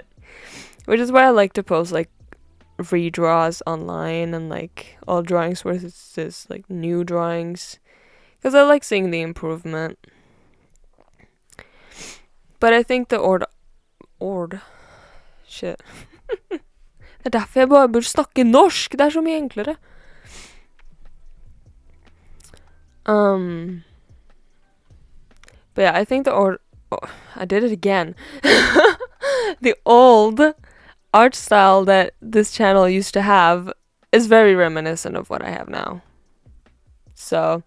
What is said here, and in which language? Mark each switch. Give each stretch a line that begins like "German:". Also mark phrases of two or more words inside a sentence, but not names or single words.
English: Which is why I like to post like redraws online and like all drawings versus like new drawings. Because I like seeing the improvement. But I think the Shit.
Norwegian: Det er derfor jeg bare burde snakke norsk. Det er så mye enklere.
English: But yeah, I think I did it again. The old art style that this channel used to have is very reminiscent of what I have now.